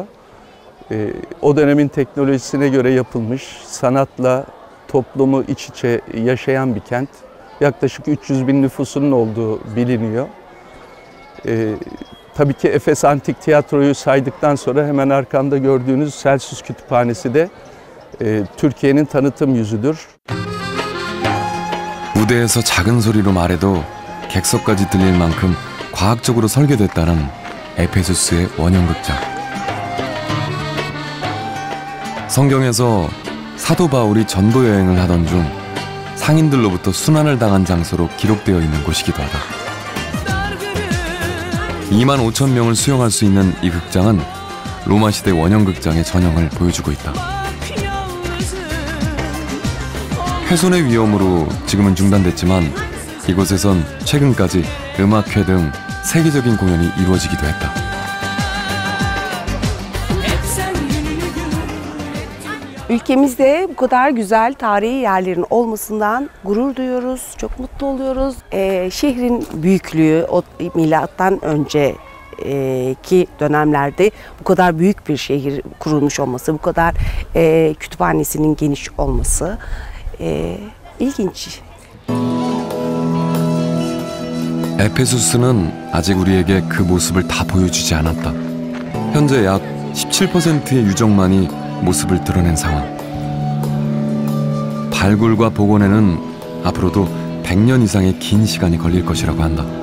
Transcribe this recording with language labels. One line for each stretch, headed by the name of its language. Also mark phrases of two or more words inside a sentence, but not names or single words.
Turkish: O dönemin teknolojisine göre yapılmış, sanatla toplumu iç içe yaşayan bir kent. Yaklaşık 300 bin nüfusunun olduğu biliniyor. Tabii ki Efes Antik Tiyatro'yu saydıktan sonra hemen arkamda gördüğünüz Celsus Kütüphanesi de Türkiye'nin tanıtım yüzüdür.
Korean: 무대에서 작은 소리로 말해도 객석까지 들릴 만큼 과학적으로 설계됐다는 에페수스의 원형극장. 성경에서 사도 바울이 전도 여행을 하던 중 상인들로부터 순환을 당한 장소로 기록되어 있는 곳이기도 하다. 2만 5천 명을 수용할 수 있는 이 극장은 로마 시대 원형극장의 전형을 보여주고 있다. 훼손의 위험으로 지금은 중단됐지만 이곳에선 최근까지 음악회 등 세계적인 공연이 이루어지기도 했다.
Turkish: Ülkemizde bu kadar güzel tarihi yerlerin olmasından gurur duyuyoruz, çok mutlu oluyoruz. Şehrin büyüklüğü, o milattan önceki dönemlerde bu kadar büyük bir şehir kurulmuş olması, bu kadar kütüphanesinin geniş olması ilginç.
Korean: 에페수스는 아직 우리에게 그 모습을 다 보여주지 않았다. 현재 약 17%의 유적만이 모습을 드러낸 상황. 발굴과 복원에는 앞으로도 100년 이상의 긴 시간이 걸릴 것이라고 한다.